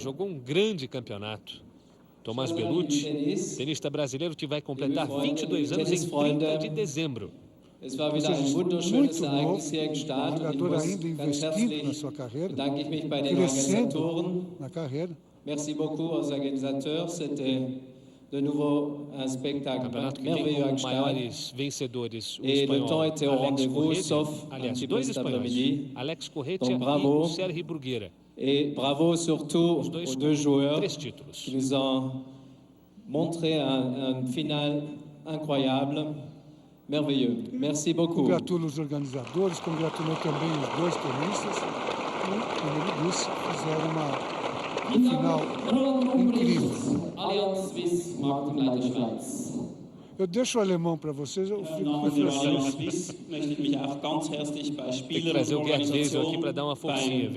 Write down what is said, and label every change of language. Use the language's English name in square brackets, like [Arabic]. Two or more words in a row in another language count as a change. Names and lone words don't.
[Portuguese] Jogou um grande campeonato. Tomás Bellucci, tenista brasileiro que vai completar 22 anos em 30 de dezembro. Muito novo, jogador ainda investindo na sua carreira, crescendo na carreira. [French] Merci beaucoup aos organisateurs, c'était de nouveau un spectacle merveilleux à [Portuguese] maiores vencedores, o espanhol Alex Corretja, aliás, 2 espanhóis, Alex Corretja e o Sergi Bruguera. [French] Et bravo surtout aux 2 joueurs [Portuguese] títulos. [French] qui nous ont montré un final incroyable, merveilleux. Merci beaucoup. [Portuguese] Congratulo os organizadores, congratulo também os 2 tenistas e, como ele disse, fizeram um final incrível. Eu deixo o alemão para vocês, eu fico com o francês. Tem que trazer o Gerd Wesel aqui para dar uma forcinha, viu?